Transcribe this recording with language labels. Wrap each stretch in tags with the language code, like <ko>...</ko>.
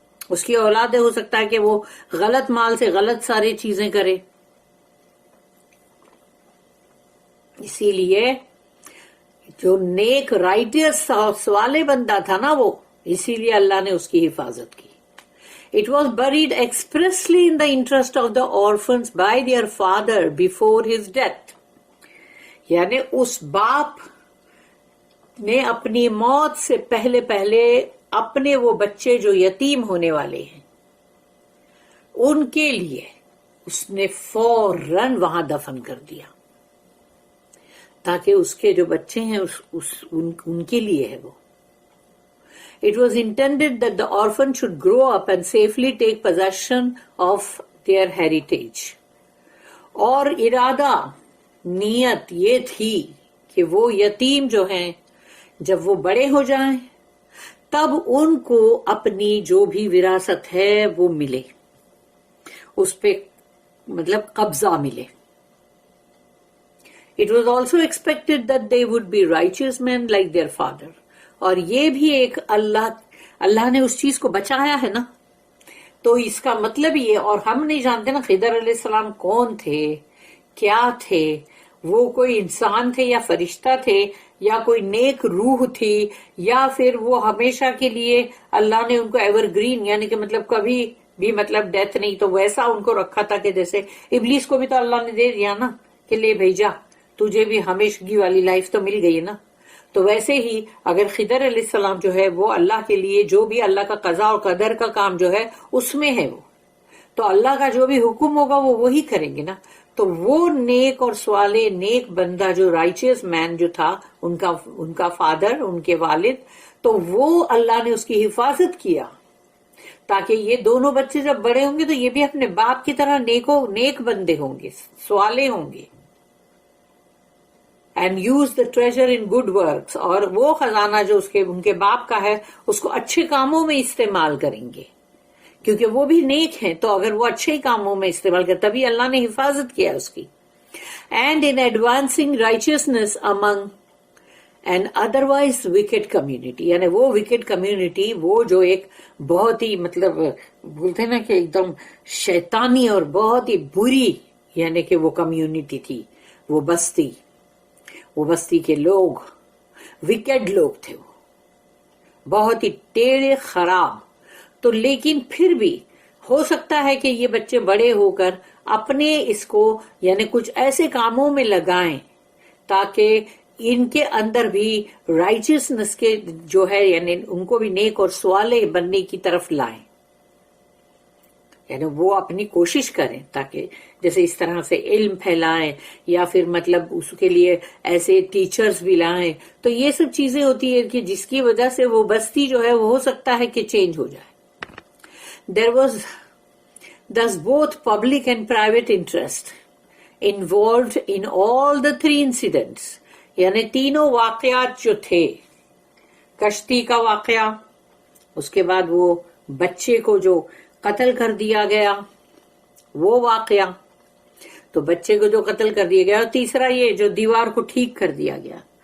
<ur>اس کی اولاد ہو سکتا ہے کہ وہ غلط مال سے غلط ساری چیزیں کرے. اسی لیے جو نیک رائٹیس والے بندہ تھا نا وہ، اسی لیے اللہ نے اس کی حفاظت کی.</ur> <en>It was buried expressly in the interest of the orphans by their father before his death.</en> <ur>یعنی اس باپ نے اپنی موت سے پہلے اپنے وہ بچے جو یتیم ہونے والے ہیں ان کے لیے اس نے فوراً وہاں دفن کر دیا، تاکہ اس کے جو بچے ہیں ان کے لیے ہے وہ.</ur> <en>It was intended that the orphan should grow up and safely take possession of their heritage.</en> <ur>اور ارادہ نیت یہ تھی کہ وہ یتیم جو ہیں جب وہ بڑے ہو جائیں تب ان کو اپنی جو بھی وراثت ہے وہ ملے، اس پہ مطلب قبضہ ملے.</ur> <en>It was also expected that they would be righteous men like their father.</en> <ur>اور یہ بھی ایک اللہ نے اس چیز کو بچایا ہے نا، تو اس کا مطلب یہ، اور ہم نہیں جانتے نا خضر علیہ السلام کون تھے، کیا تھے، وہ کوئی انسان تھے یا فرشتہ تھے یا کوئی نیک روح تھی، یا پھر وہ ہمیشہ کے لیے اللہ نے ان کو ایور گرین یعنی کہ مطلب کبھی بھی مطلب ڈیتھ نہیں، تو ویسا ان کو رکھا تھا کہ جیسے ابلیس کو بھی تو اللہ نے دے دیا نا کہ لے بھیجا تجھے بھی ہمیشگی والی لائف تو مل گئی نا. تو ویسے ہی اگر خضر علیہ السلام جو ہے وہ اللہ کے لیے جو بھی اللہ کا قضاء اور قدر کا کام جو ہے اس میں ہے، وہ تو اللہ کا جو بھی حکم ہوگا وہ وہی کریں گے نا. تو وہ نیک اور صالح نیک بندہ جو رائچیس مین جو تھا ان کا فادر، ان کے والد، تو وہ اللہ نے اس کی حفاظت کیا تاکہ یہ دونوں بچے جب بڑے ہوں گے تو یہ بھی اپنے باپ کی طرح نیک بندے ہوں گے، صالح ہوں گے.</ur> <en>And use the treasure in good works.</en> <ur>اور وہ خزانہ جو ان کے باپ کا ہے اس کو اچھے کاموں میں استعمال کریں گے، کیونکہ وہ بھی نیک ہیں. تو اگر وہ اچھے کاموں میں استعمال کریں تبھی اللہ نے حفاظت کیا اس کی.</ur> <en>And in advancing righteousness among an otherwise wicked community.</en> <ur>یعنی وہ</ur> <en>wicked community</en> <ur>وہ جو ایک بہت ہی مطلب بولتے ہیں نا کہ ایک دم شیطانی اور بہت ہی بری یعنی کہ وہ کمیونٹی تھی، وہ بستی کے لوگ وکیڈ لوگ تھے، وہ بہت ہی ٹیڑے خراب. تو لیکن پھر بھی ہو سکتا ہے کہ یہ بچے بڑے ہو کر اپنے اس کو یعنی کچھ ایسے کاموں میں لگائیں تاکہ ان کے اندر بھی رائچسنس کے جو ہے یعنی ان کو بھی نیک اور صالح بننے کی طرف لائیں. یعنی وہ اپنی کوشش کریں تاکہ جیسے اس طرح سے علم پھیلائیں، یا پھر مطلب اس کے لیے ایسے ٹیچرز بھی لائیں. تو یہ سب چیزیں ہوتی ہے کہ جس کی وجہ سے وہ بستی جو ہے وہ ہو سکتا ہے کہ چینج ہو جائے.</ur> <en>There was thus both public and private interest involved in all the three incidents.</en> <ur>یعنی تینوں واقعات جو تھے، کشتی کا واقعہ، اس کے بعد وہ بچے کو جو قتل کر دیا گیا وہ واقعہ، تو بچے کو جو قتل کر دیا گیا، اور تیسرا یہ جو دیوار کو ٹھیک کر دیا گیا.</ur>